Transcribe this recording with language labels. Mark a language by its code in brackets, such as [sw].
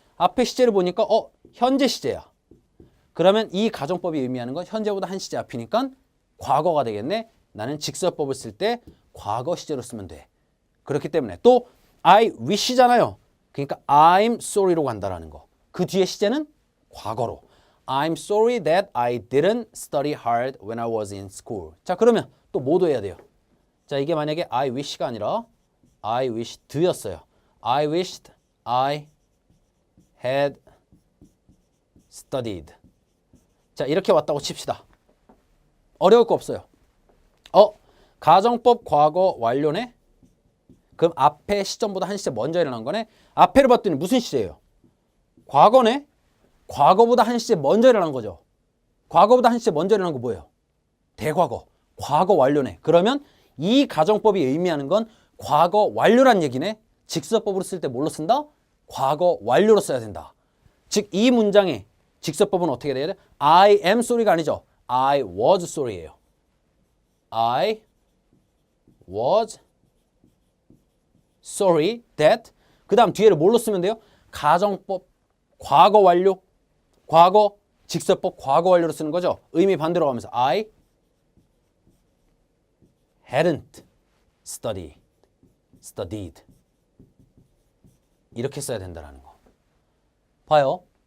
[ko] 앞에 시제를 보니까 현재 시제야. 그러면 이 가정법이 의미하는 건 현재보다 한 시제 앞이니까 과거가 되겠네. 나는 직설법을 쓸 때 과거 시제로 쓰면 돼. 그렇기 때문에 또 I wish잖아요. 그러니까 I'm sorry로 간다라는 거. 그 뒤에 시제는 과거로. [en] I'm sorry that I didn't study hard when I was in school. [ko] 자, 그러면 또 뭐도 해야 돼요. 자, 이게 만약에 I wish가 아니라 [en] I wished [ko] 였어요. [en] I wished I had studied. [ko] 자, 이렇게 왔다고 칩시다. 어려울 거 없어요. 가정법 과거 완료네? 그럼 앞에 시점보다 한 시제 먼저 일어난 거네? 앞에를 봤더니 무슨 시제예요? 과거네? 과거보다 한 시제 먼저 일어난 거죠. 과거보다 한 시제 먼저 일어난 거 뭐예요? 대과거. 과거 완료네. 그러면 이 가정법이 의미하는 건 과거 완료란 얘기네. 직설법으로 쓸 때 뭘로 쓴다? 과거 완료로 써야 된다. 즉 이 문장의 직설법은 어떻게 돼야 돼? [en] I am sorry가 아니죠. I was sorry예요. I was sorry that [ko] 그 다음 뒤에를 뭘로 쓰면 돼요? 가정법 과거 완료 과거 직설법 과거 완료로 쓰는 거죠. 의미 반대로 가면서 [en] I hadn't studied [ko] 이렇게 써야 된다는 거. 봐요.